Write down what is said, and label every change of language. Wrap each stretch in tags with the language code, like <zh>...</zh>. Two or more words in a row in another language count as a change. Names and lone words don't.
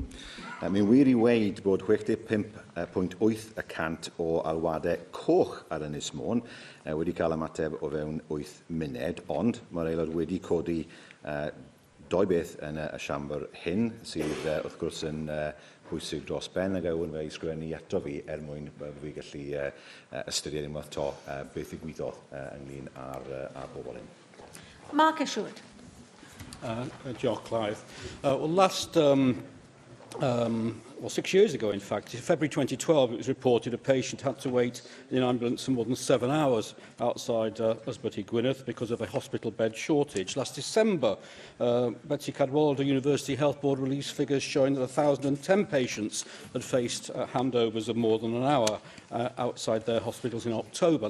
<cy>Mae'n wir I weid bod 65.8% o alwadau coch ar Ynys Môn wedi cael ymateb o fewn 8 munud, ond mae'r aelod wedi codi 2 beth yn y Siambr hyn, sydd wrth gwrs yn bwysig dros ben ag yw'n fe I sgrifennu eto fi mwyn fi gallu ystyried unwaith to beth ddigwyddodd ynglyn â'r bobl hyn. Mark Ashwood. Diolch, Clive.</cy> <en>Well, 6 years ago, in fact, in February 2012, it was reported a patient had to wait in an ambulance for more than 7 hours outside Ysbyty Gwynedd because of a hospital bed shortage. Last December, Betsi Cadwaladr University Health Board released figures showing that 1,010 patients had faced handovers of more than an hour outside their hospitals in October.</en>